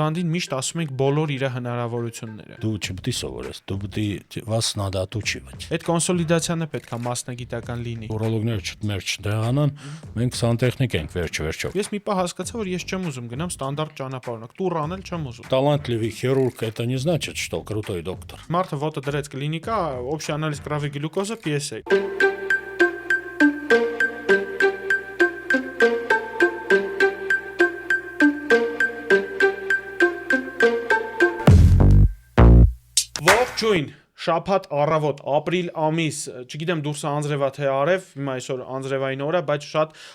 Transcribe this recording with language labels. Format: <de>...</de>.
<hy>Հիվանդին միշտ ասում ենք բոլոր իր հնարավորությունները։ Դու չպետք է սովորես, դու պետք է</hy> <ru>вас надо отучивать։</ru> <hy>Այդ կոնսոլիդացիան է պետք է մասնագիտական լինի։ Ուրոլոգները մեր չդեղանան, մենք սանտեխնիկ ենք վերջ-վերջով։ Ես մի պահ հասկացա, որ ես չեմ ուզում գնամ ստանդարտ ճանապարհորդ, տուր անել չեմ ուզում։</hy> <ru>Талантливый хирург это не значит, что крутой доктор։</ru> <hy>Մարդը ոտը դրեց կլինիկա,</hy> <ru>общий анализ крови глюкоза</ru> <hy>PSA։ Ողջույն, շաբաթ առավոտ, ապրիլ ամիս, չգիտեմ դուրսը անձրևա թե արև, հիմա այսօր անձրևային օր է, բայց շատ</hy>